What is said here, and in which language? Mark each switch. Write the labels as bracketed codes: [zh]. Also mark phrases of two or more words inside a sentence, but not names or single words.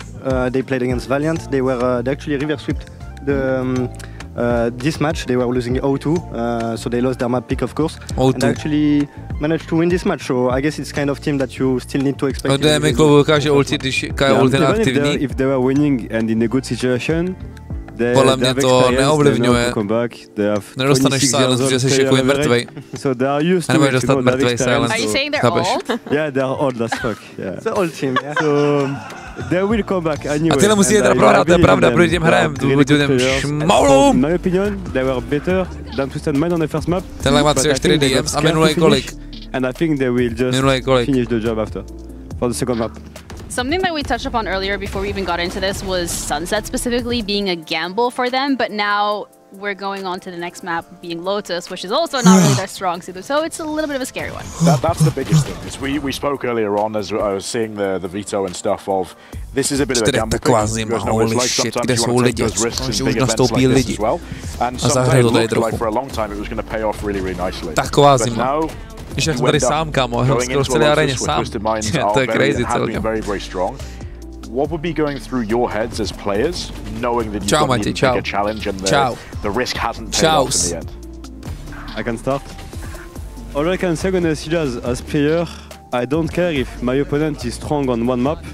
[en] They played against Valiant. They actually reverse swept this match. They were losing 0-2, so they lost their map pick, of course. And they actually managed to win this match. So I guess it's kind of team that you still need to expect. If they were winning and in a good situation, [cs] podle mě to neovlivňuje. Nedostaneš silence, protože jsi jako mrtvej. A nemůžeš dostat mrtvej silence. [en] Are you saying they're old? Yeah, they're old as fuck. Yeah. It's an old team, yeah. So they will come back anyway. [cs] A tyhle musí jít prohrát, to je pravda, proti těm hrajem, těm šmaulům. [en] In my opinion, they were better than Twisted Mind on the first map. [cs] Tenhle má 3-4 DMs a minulej kolik? [en] And I think they will just finish the job after, for the second map. Something that we touched upon earlier before we even got into this was Sunset specifically being a gamble for them, but now we're going on to the next map being Lotus, which is also not really their strong suit, so it's a little bit of a scary one. That's the biggest thing. Is we spoke earlier on as I was seeing the veto and stuff of this is a bit of a gamble pick. Holy shit, [cs] kde jsou lidi? Že už nastoupí lidi. A zahrajou to trochu. [en] For a long time it was going to pay off really nice. [cs] Taková zima. Když jsem tady sám, kámo, skoro v celé aréně sám. To je crazy celkem. [en] What would be going through your heads as players, knowing that you've got to take a challenge and the risk hasn't paid off in the end? I can start. All I can say on SCG as player, I don't care if my opponent is strong on one map.